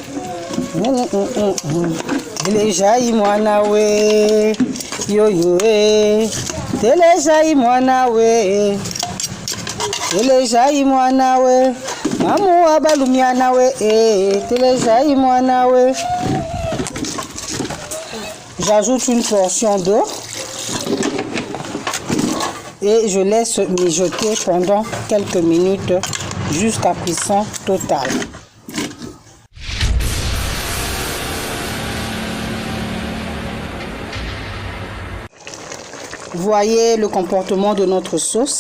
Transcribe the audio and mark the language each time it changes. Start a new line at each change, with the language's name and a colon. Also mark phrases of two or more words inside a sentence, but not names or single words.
Luba-Katanga: telejayi mwana we yoyoe telejayi mwana we telejayi mwana we mamu wabalumiana we telejayi mwana we.
French: J'ajoute une portion d'eau et je laisse mijoter pendant quelques minutes jusqu'à cuisson totale. Voyez le comportement de notre sauce.